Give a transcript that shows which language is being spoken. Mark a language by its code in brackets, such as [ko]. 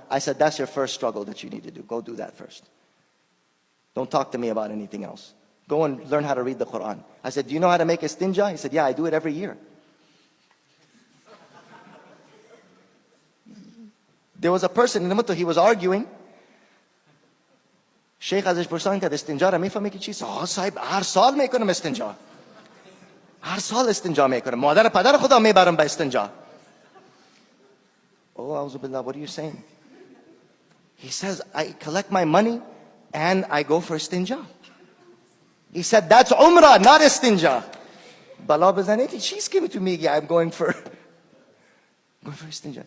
[en] I said, that's your first struggle that you need to do. Go do that first. Don't talk to me about anything else. Go and learn how to read the Quran. I said, do you know how to make istinja? He said, yeah, I do it every year. There was a person in the middle, he was arguing. [fa] Shaykh ازش پرسان که استنجا را میفهمی که چی؟ صاحب هر سال میکنم استنجا. هر سال استنجا میکنم. مادر پدر خدا میبرم به استنجا. [en] Oh, a'udhu billah, what are you saying? He says, I collect my money and I go for istinja. He said, that's umrah, not istinja. [fa] Bala bazaneti, [en] she's giving to me, I'm going for istinja.